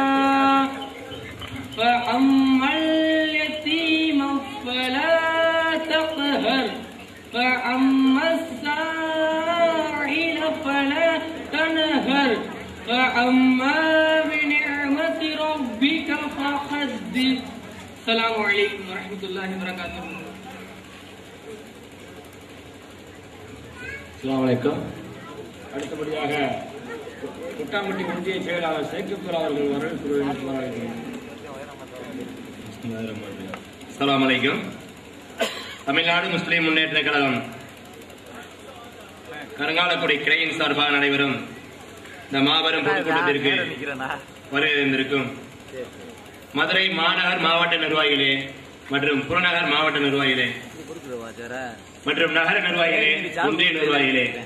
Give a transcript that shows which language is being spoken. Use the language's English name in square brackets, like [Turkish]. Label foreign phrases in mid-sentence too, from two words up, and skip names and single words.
[Arabic] فأما اليتيم فلا تقهر فأما السائل فلا تنهر فأما بنعمة ربك فحدث. السلام عليكم ورحمة الله وبركاته. السلام عليكم. [Tamil] அடுத்தபடியாக குட்டாம்பட்டி ஒன்றிய செயலாளர் சேகப்பூர் அவர்கள் [Arabic] السلام عليكم. [Tamil] தமிழ்நாடு முஸ்லிம் முன்னேற்ற கழகம் கருங்காலக்குடி கிளையின் சார்பாக நடைபெறும் இந்த மாபெரும் பொதுக்கூட்டத்திற்கு வருகின்றிருக்கும் மதுரை மாநகர் மாவட்ட நிர்வாகிகளே மற்றும் புறநகர் மாவட்ட நிர்வாகிகளே மற்றும் நகர நிர்வாகிகளே, ஒன்றிய நிர்வாகிகளே